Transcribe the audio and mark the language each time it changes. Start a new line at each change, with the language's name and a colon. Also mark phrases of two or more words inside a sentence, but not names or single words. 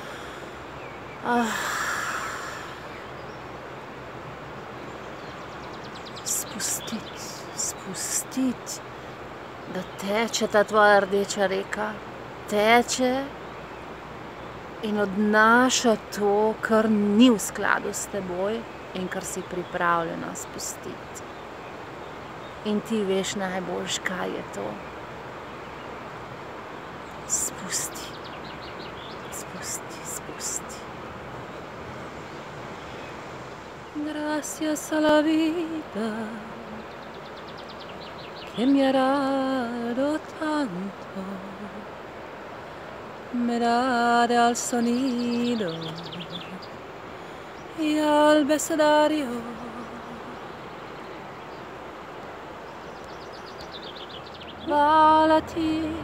Slovenian: Spustiti, da teče ta tvoja rdeča reka, teče in odnaša to, kar ni v skladu s teboj in kar si pripravljena spustiti. In ti veš najboljš, kaj je to. Spusti.
Spanish: Gracias a la vida que me ha dado tanto, me da al sonido y al abecedario.
Slovenian: Hvala ti,